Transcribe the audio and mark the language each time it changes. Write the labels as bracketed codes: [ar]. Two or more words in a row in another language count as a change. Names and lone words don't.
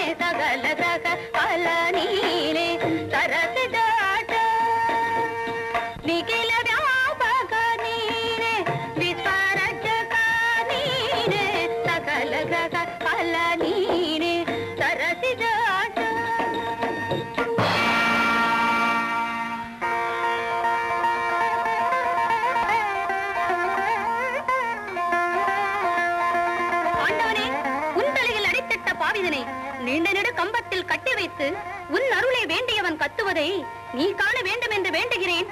[kn] ಸಕಲ ಗ್ರಹ ಫಲ ನೀನೆ ಸರಸಿದಾಟ. ನಿಖಿಲ ವ್ಯಾಪಕ ನೀನೆ ವಿಶ್ವರಕ್ಷಕ ನೀನೆ. ಸಕಲ ಗ್ರಹ ಫಲ ನೀನೆ ಸರಸಿದಾಟ. [ta] ஆண்டவனே, உன் தலையில் அடித்திட்ட பாவிதனை நீண்ட நெடு கம்பத்தில் கட்டி வைத்து உன் அருளை வேண்டியவன் கத்துவதை நீ காண வேண்டும் என்று வேண்டுகிறேன்.